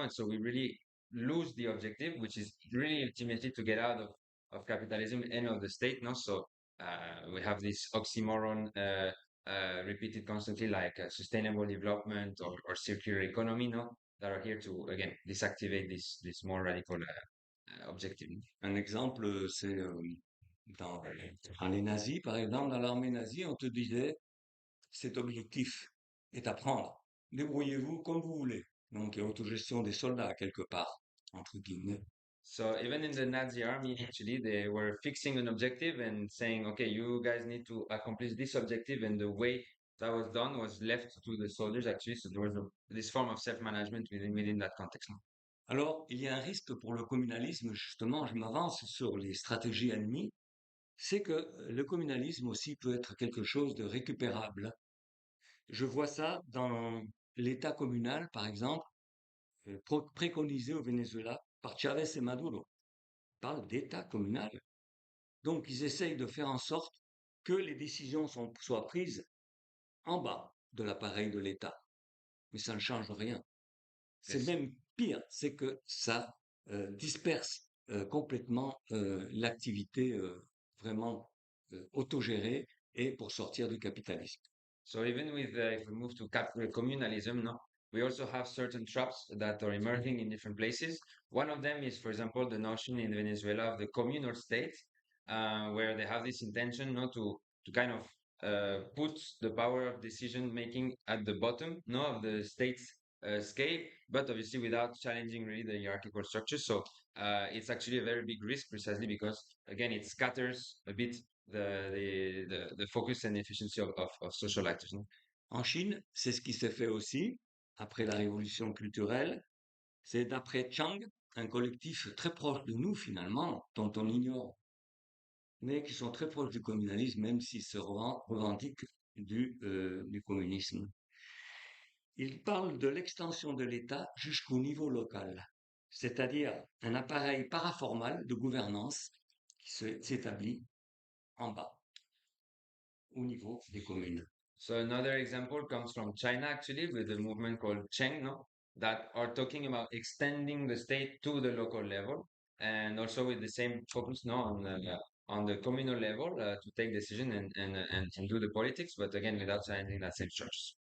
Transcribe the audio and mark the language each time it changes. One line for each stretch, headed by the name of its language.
English: And so we really lose the objective, which is really ultimately to get out of capitalism and of the state, no? So we have this oxymoron repeated constantly, like sustainable development or circular economy, no? That are here to, again, disactivate this more radical objective.
French: Un exemple, c'est dans les nazis, par exemple, dans l'armée nazie, on te disait cet objectif est à prendre. Débrouillez-vous comme vous voulez. Donc, il y a autogestion des soldats quelque part, entre guillemets.
English: So even in the Nazi army, actually, they were fixing an objective and saying, okay, you guys need to accomplish this objective. And the way that was done was left to the soldiers, actually. So there was this form of self-management within that context.
French: Alors, il y a un risque pour le communalisme, justement, je m'avance sur les stratégies ennemies, c'est que le communalisme aussi peut être quelque chose de récupérable. Je vois ça dans l'État communal, par exemple, préconisé au Venezuela par Chavez et Maduro. On parle d'État communal. Donc, ils essayent de faire en sorte que les décisions soient prises en bas de l'appareil de l'État. Mais ça ne change rien. C'est même pire, c'est que ça disperse complètement l'activité vraiment autogérée et pour sortir du capitalisme.
English: So even with if we move to communalism, no, we also have certain traps that are emerging in different places. One of them is, for example, the notion in Venezuela of the communal state, where they have this intention not to kind of put the power of decision making at the bottom, no, of the state's scale, but obviously without challenging really the hierarchical structure. So it's actually a very big risk, precisely because again it scatters a bit the focus and efficiency of social actors. No?
French: En Chine, c'est ce qui s'est fait aussi après la révolution culturelle. C'est d'après Chang, un collectif très proche de nous finalement, dont on ignore, mais qui sont très proches du communalisme, même s'ils se revendiquent du communisme. Il parle de l'extension de l'État jusqu'au niveau local, c'est-à-dire un appareil paraformal de gouvernance qui s'établit en bas, au niveau des communes.
English: So another example comes from China, actually, with a movement called Cheng, no, that are talking about extending the state to the local level, and also with the same focus, no, on the communal level to take decision and do the politics, but again without challenging that same structure.